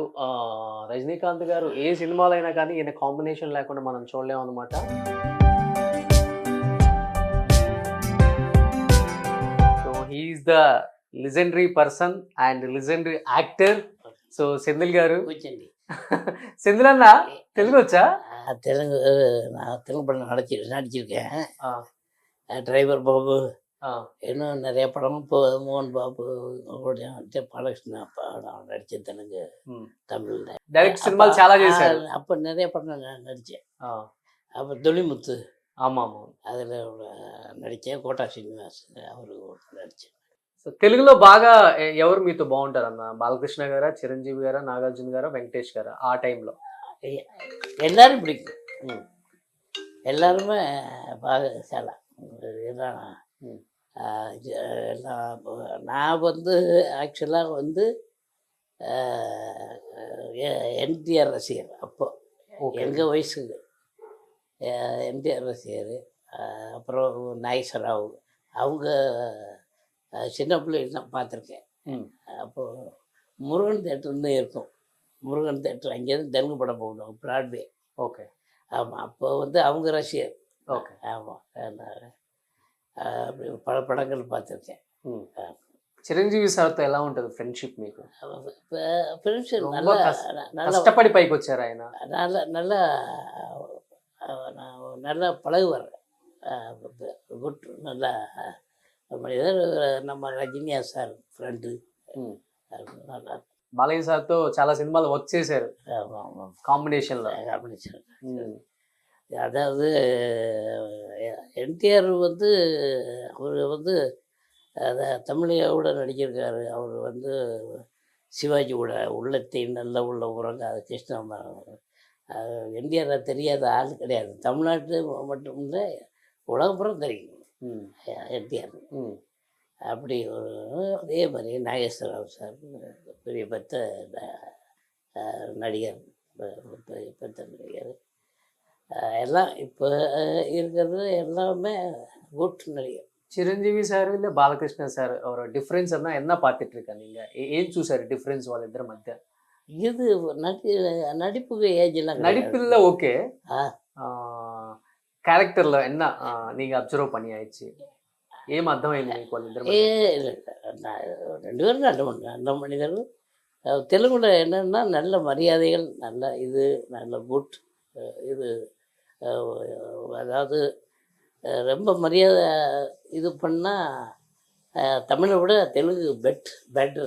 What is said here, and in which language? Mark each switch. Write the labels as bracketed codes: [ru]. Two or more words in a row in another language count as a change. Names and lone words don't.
[te] రజనీకాంత్ గారు ఏ సినిమాలో అయినా కానీ ఈయన కాంబినేషన్ లేకుండా మనం చూడలేము అనమాట. [en] So he's the legendary person and legendary actor. [te] సో సెంధిల్ గారు, [ta] செந்தில் அண்ணா தெலுங்கு வச்சா? தெலுங்கு நான் தெலுங்கு படம் நடிச்சிருக்கேன். டிரைவர் பாபு, இன்னும் நிறைய படம். இப்போ மோகன் பாபு கூட பாலகிருஷ்ண படம் நடித்தேன் தெலுங்கு, தமிழில். [te] డైరెక్ట్ సినిమాలు చాలా చేశారు. [ta] அப்போ நிறைய படம் நடித்தேன். அப்போ தொழில்முத்து, ஆமாம் ஆமாம், அதில் நடித்தேன். கோட்டா శ్రీనివాస్ அவரு நடித்தேன். [te] సో తెలుగులో బాగా ఎవరు మీతో బాగుంటారు అన్న? బాలకృష్ణ గారా, చిరంజీవి గారా, నాగార్జున గారా, వెంకటేష్ గారా? ఆ టైంలో [ta] எல்லாரும் பிடிக்கும். எல்லாருமே பாகசாலா எல்லாம். நான் வந்து ஆக்சுவலாக வந்து என்டிஆர் ரசிகர். அப்போ எங்கள் வயசுக்கு என்டிஆர் ரசிகர். அப்புறம் நாகேஸ்வரராவ் அவங்க சின்ன பிள்ளைகள் தான் பார்த்துருக்கேன். அப்போது முருகன் தேட்டர்னு இருக்கும். முருகன் தேட்டர் அங்கேருந்து தெலுங்கு படம் போடுவோம், பிராட்வே. ஓகே. ஆமாம், அப்போ வந்து அவங்க ரசிகர். ஓகே. ஆமாம், அப்படி பல படங்கள் பார்த்துருக்கேன். [te] చిరంజీవి సార్తో ఎలా ఉంటుంది ఫ్రెండ్షిప్ మీకు? [ta] ఫ్రెండ్షిప్ நல்லா [te] కష్టపడి పైకి వచ్చారు ఆయన. [ta] நல்லா நல்லா பழகுவார். குட், நல்லா மனிதர். நம்ம ரஜினியா சார் ఫ్రెండ్. [te] బాలయ్య సార్తో చాలా సినిమాలు వర్క్ చేశారు కాంబినేషన్లో. [ta] அதாவது என்டிஆர் வந்து அவர் வந்து தமிழையோட நடிச்சிருக்காரு. அவர் வந்து சிவாஜி கூட உள்ளத்தை நல்ல உள்ள உறங்காத கிருஷ்ணன். என்டிஆர் தெரியாத ஆள் கிடையாது. தமிழ்நாட்டு மட்டும் இல்லை, உலகப்புறம் தெரியும் என்டிஆர். அப்படி ஒரு அதே மாதிரி நாகேஸ்வரராவ் சார் பெரிய பெத்த நடிகர், பெத்த நடிகர். எல்லாம் இப்போ இருக்கிறது எல்லாமே குட் நடிகர். చిరంజీవి సార్ இல்லை బాలకృష్ణ సార్ ஒரு டிஃப்ரென்ஸ் என்ன பார்த்துட்டு இருக்கேன் நீங்கள்? [te] ஏன் చూసారు డిఫరెన్స్ వాళ్ళిద్దరి మధ్య? [ta] இது நடிப்புக்கு ஏஜ்லாம் நடிப்பில் ஓகே, క్యారెక్టర్లో என்ன நீங்கள் அப்சர்வ் பண்ணி ஆயிடுச்சு? [te] ఏం అర్థమైంది మీకు వాళ్ళిద్దరు? [ta] ரெண்டு பேரும் நல்ல மனிதர்கள். தெலுங்குல என்னென்னா நல்ல மரியாதைகள், நல்ல இது, நல்ல குட் இது. அதாவது ரொம்ப மரியாதை இது பண்ணால் தமிழை விட தெலுங்கு பெட்டர்.